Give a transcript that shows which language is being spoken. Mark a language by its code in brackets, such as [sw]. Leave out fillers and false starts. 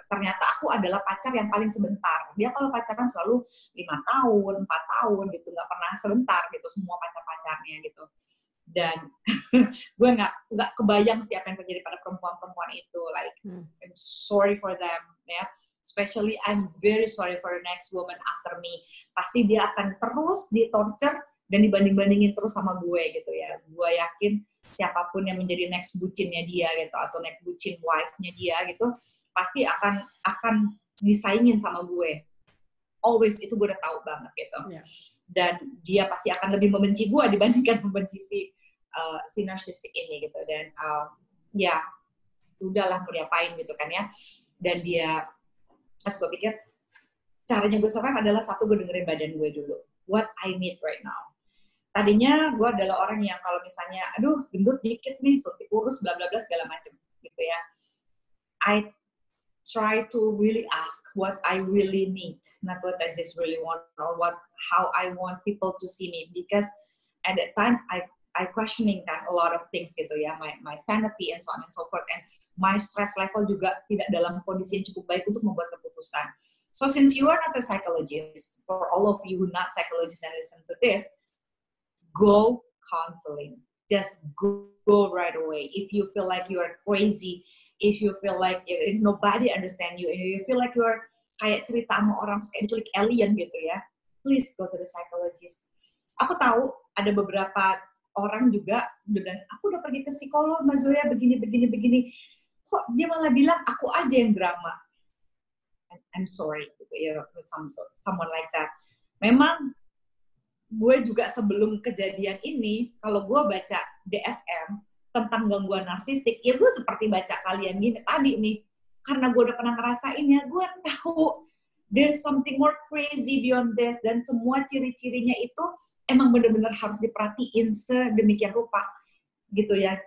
[id] Ternyata aku adalah pacar yang paling sebentar. Dia kalau pacaran selalu 5 tahun, 4 tahun gitu, nggak pernah sebentar gitu semua pacar-pacarnya gitu. Dan gue nggak kebayang sih apa yang terjadi pada perempuan-perempuan itu. [en] Like, I'm sorry for them, ya. Especially I'm very sorry for the next woman after me. [id] Pasti dia akan terus di-torture dan dibanding-bandingin terus sama gue gitu ya. Gue yakin siapapun yang menjadi next bucinnya dia gitu atau next bucin wife-nya dia gitu pasti akan disaingin sama gue. Always, itu gue udah tahu banget gitu. Yeah. Dan dia pasti akan lebih membenci gue dibandingkan membenci si narcissistic ini gitu. Dan ya udahlah mau diapain gitu kan ya. Dan dia, pas gue pikir caranya gue survive adalah satu, gue dengerin badan gue dulu. [en] What I need right now. [id] Tadinya gue adalah orang yang kalau misalnya, aduh gendut dikit nih, suntik kurus, bla bla bla segala macem gitu ya. [en] I try to really ask what I really need, not what I just really want or how I want people to see me. Because at that time I questioning kan a lot of things gitu ya, my sanity and so on and so forth, and my stress level [id] juga tidak dalam kondisi yang cukup baik untuk membuat keputusan. [en] So since you are not a psychologist, for all of you who not psychologists and listen to this, go counseling. Just go right away. If you feel like you are crazy, if you feel like if nobody understand you, if you feel like you are [id] kayak cerita sama orang kayak diculik alien gitu ya, [en] please go to the psychologist. [id] Aku tahu ada beberapa orang juga bilang, aku udah pergi ke psikolog, Mbak Zoya begini. Kok dia malah bilang aku aja yang drama. [en] I'm sorry gitu ya, with someone like that. [id] Memang gue juga sebelum kejadian ini, kalau gue baca DSM tentang gangguan narsistik, ya gue seperti baca kalian gini tadi nih, karena gue udah pernah ngerasain ya, gue tahu [en] there's something more crazy beyond this, [id] dan semua ciri-cirinya itu emang benar-benar harus diperhatiin sedemikian rupa gitu ya.